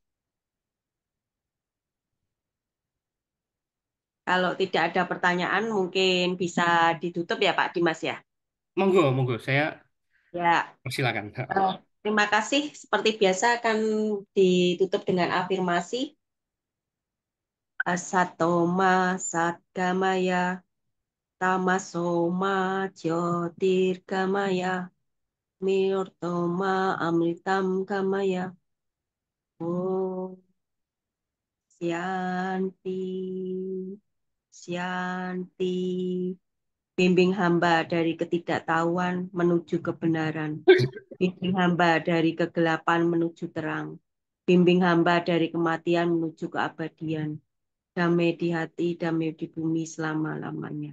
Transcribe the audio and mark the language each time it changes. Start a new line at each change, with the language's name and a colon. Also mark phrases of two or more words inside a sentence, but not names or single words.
Indonesian: Kalau tidak ada pertanyaan, mungkin bisa ditutup ya Pak Dimas ya.
Javanese: Monggo, monggo.
Indonesian: Saya Ya, persilakan. terima kasih. Seperti biasa akan ditutup dengan afirmasi.
Sanskrit: असतो मा सद्गमय, तमसो मा ज्योतिर्गमय, मृत्योर्मा अमृतं गमय. ॐ, शान्तिः, शान्तिः.
Indonesian: Bimbing hamba dari ketidaktahuan menuju kebenaran. Bimbing hamba dari kegelapan menuju terang. Bimbing hamba dari kematian menuju keabadian. Damai di hati, damai di bumi selama-lamanya.